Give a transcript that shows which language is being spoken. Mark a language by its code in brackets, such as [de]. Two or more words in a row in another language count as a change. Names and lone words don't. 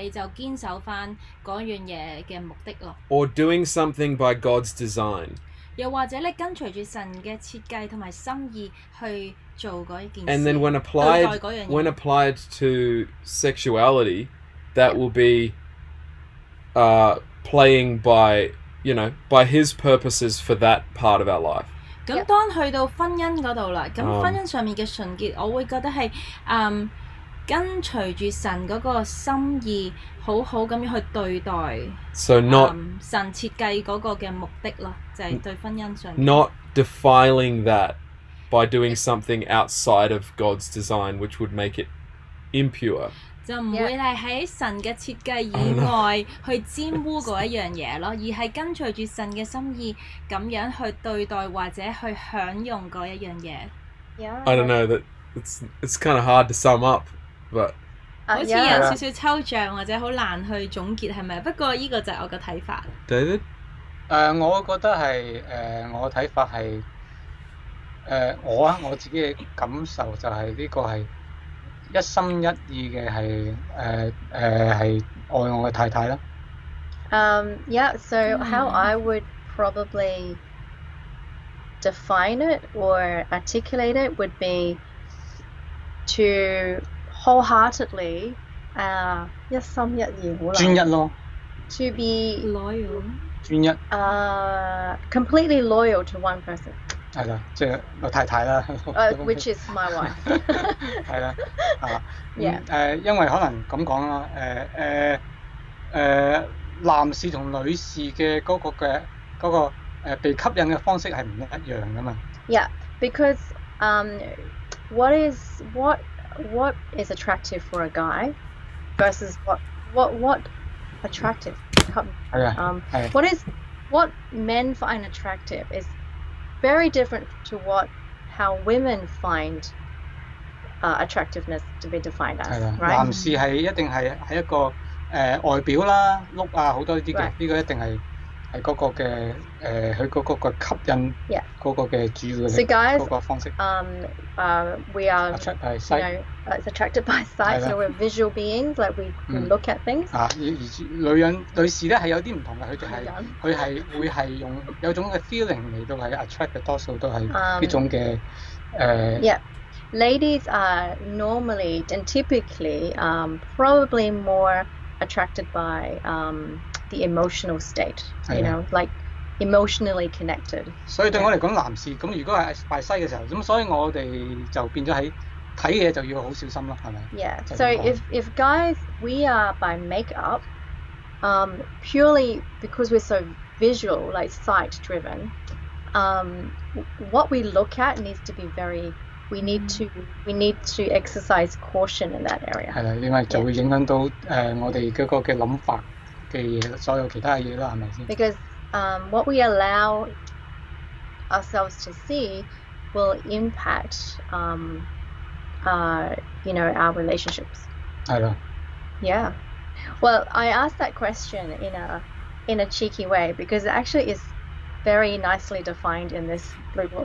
[yue] 你就堅守翻嗰樣嘢嘅目的咯。 [en] Or doing something by God's design. [yue] 又或者你跟隨住神嘅設計同埋心意去做嗰一件事。 [en] And then when [yue] 對待嗰樣嘢 [en] applied to sexuality, that will be playing by His purposes for that part of our life. [yue] 咁當去到婚姻嗰度啦，咁婚姻上面嘅純潔，我會覺得係跟隨住神嗰個心意，好好咁樣去對待。 [en] So not [yue] 神設計嗰個嘅目的咯，就係對婚姻上面。 [en] not defiling that by doing something outside of God's design, which would make it impure. [yue] 就唔會係喺神嘅設計以外去沾污嗰一樣嘢咯，而係跟隨住神嘅心意咁樣去對待或者去享用嗰一樣嘢。 [en] I don't know, that it's kind of hard to sum up, but [yue] 好似有少少抽象或者好難去總結係咪？不過呢個就係我嘅睇法。 [en] David? [yue] 我覺得係我嘅睇法係我自己嘅感受就係呢個係一心一意嘅係愛我嘅太太啦。 [en] So how I would probably define it or articulate it would be to wholeheartedly [yue] 一心一意好難。專一咯。 [en] To be loyal. [yue] 專一。 [en] completely loyal to one person. [yue] 係啦，即係我太太啦。 [en] which is my wife. [yue] 係啦，因為可能咁講啦，男士同女士嘅嗰個被吸引嘅方式係唔一樣噶嘛。 [en] Yeah, because what is attractive for a guy versus what attractive? What men find attractive is very different to how women find attractiveness to be defined as, right? [yue] 男士係一定係一個外表啦、look 啊好多呢啲嘅，呢個一定係嗰個嘅佢嗰個吸引嗰個嘅主要嘅嗰個方式。 [en] We are attracted by sight, so we're visual beings, like we look at things. [yue] 女士咧係有啲唔同嘅，佢係會係有種嘅 feeling 嚟到係 attract 嘅，多數都係呢種嘅 [en] Ladies are normally and typically probably more attracted by the emotional state, like emotionally connected. [yue] 所以對我嚟講，男士咁如果係拜西嘅時候，咁所以我哋就變咗喺睇嘢就要好小心咯，係咪？ [en] Yeah. So if guys we are by makeup, purely because we're so visual, like sight driven, what we look at needs to be we need to exercise caution in that area. [yue] 係啦，因為就會影響到我哋嗰個嘅諗法嘅嘢，所有其他嘢啦，係咪先？ [en] Because what we allow ourselves to see will impact our relationships. [yue] 係啦。 [en] Yeah. Well, I asked that question in a cheeky way because it actually is very nicely defined in this blue book.